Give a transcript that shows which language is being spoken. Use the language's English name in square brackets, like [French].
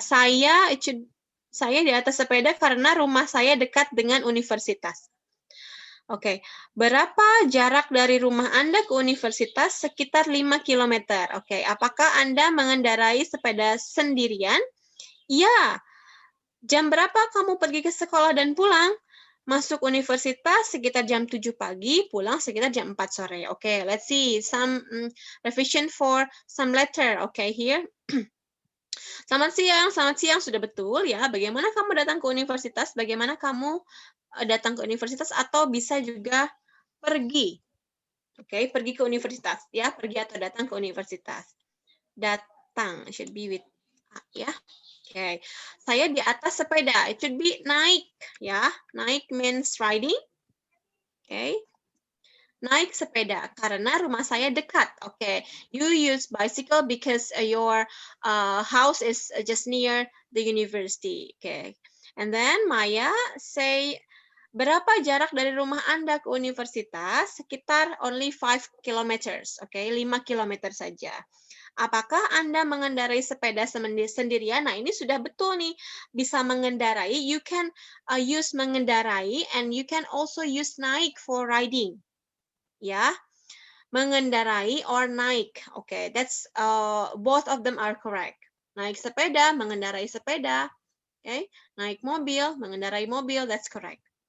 [Indonesian] Saya di atas sepeda karena rumah saya dekat dengan universitas. Oke. Berapa jarak dari rumah Anda ke universitas? Sekitar 5 km. Oke. Apakah Anda mengendarai sepeda sendirian? Ya. Jam berapa kamu pergi ke sekolah dan pulang? Masuk universitas sekitar jam 7 pagi, pulang sekitar jam 4 sore. [English] Okay, let's see some revision for some letter. Okay, here. [Indonesian] Selamat siang sudah betul ya. Bagaimana kamu datang ke universitas? Bagaimana kamu datang ke universitas atau bisa juga pergi. Okay, pergi ke universitas ya, pergi atau datang ke universitas. Datang [English] should be with [Indonesian] ya. Okay, saya di atas sepeda. [English] It should be [Indonesian] naik, ya. [English] Naik means riding. [Indonesian] Okay, naik sepeda karena rumah saya dekat. [English] Okay, you use bicycle because your house is just near the university. Okay, and then Maya say, [Indonesian] berapa jarak dari rumah Anda ke universitas? Sekitar [English] only 5 kilometers. Okay, [Indonesian] 5 kilometer saja. Apakah Anda mengendarai sepeda sendirian? Nah, ini sudah betul nih. Bisa mengendarai. [English] You can use mengendarai and you can also use naik for riding. Ya. mengendarai or naik. Okay, that's both of them are correct. [Indonesian] Naik sepeda, mengendarai sepeda. Okay, naik mobil, mengendarai mobil, [English] that's correct.